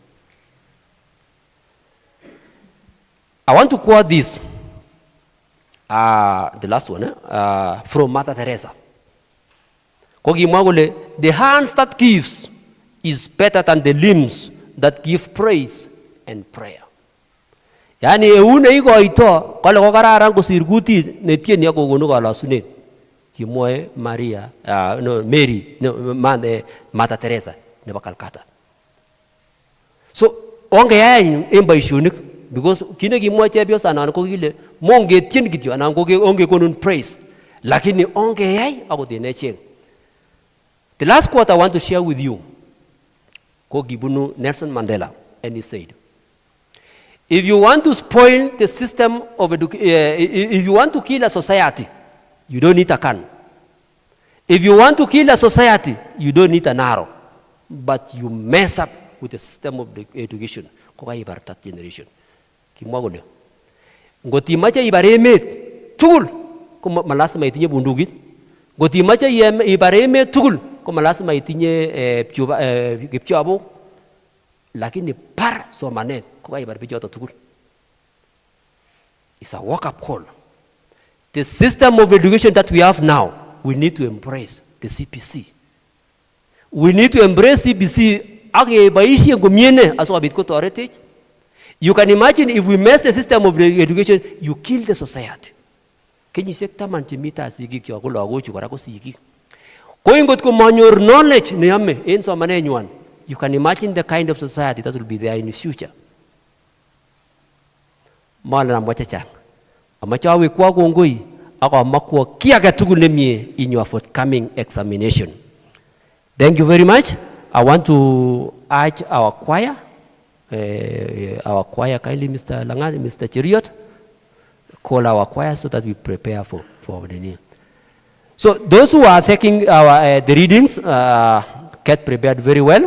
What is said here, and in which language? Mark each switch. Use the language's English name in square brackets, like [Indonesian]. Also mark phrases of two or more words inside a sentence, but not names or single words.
[English] I want to quote this, the last one, from Mother Teresa. The hands that gives is better than the limbs that give praise and prayer. [Kalenjin] Yani eune iko ito kale ko kararan ko sirguti ne tien ya ko gonu kala sunet kimoe Maria Mary Mother Teresa ne Calcutta. So onge yanyu embaishonik because kine kimoe chepyo sana ko kile monge tien kityo anan ko onge konun praise lakini onge yai ako dine cheng. [English] The last quote I want to share with you [Kalenjin] ko gibunu [English] Nelson Mandela, and he said, if you want to spoil the system of if you want to kill a society, you don't need a gun. If you want to kill a society, you don't need an arrow. But you mess up with the system of the education. [Kalenjin] Koka ibartat generation. Kimwagone. Ngoti macha ibaremet tugul ko malas maitinye bundugi. Ngoti macha ibaremet tugul ko malas maitinye gipchabo. Lakini par so manet koka ibarbijoto tugul. [English] It's a wake-up call. The system of education that we have now, we need to embrace the CPC. We need to embrace CPC. You can imagine if we mess the system of the education, you kill the society. Can you say [Kalenjin] taman chimita sigi kyo ko lago chukara ko sigi? Going got ko [English] manure knowledge [Kalenjin] niyame in so manenyuan. [English] You can imagine the kind of society that will be there in the future. [Kalenjin] Mala mwachacha. Amachawe kwa gongoi ako amakwa kiaga tugulemie [English] in your forthcoming examination. Thank you very much. I want to urge our choir, kindly Mr. Langan, Mr. Cheriot, call our choir so that we prepare for the name. So those who are taking the readings, get prepared very well.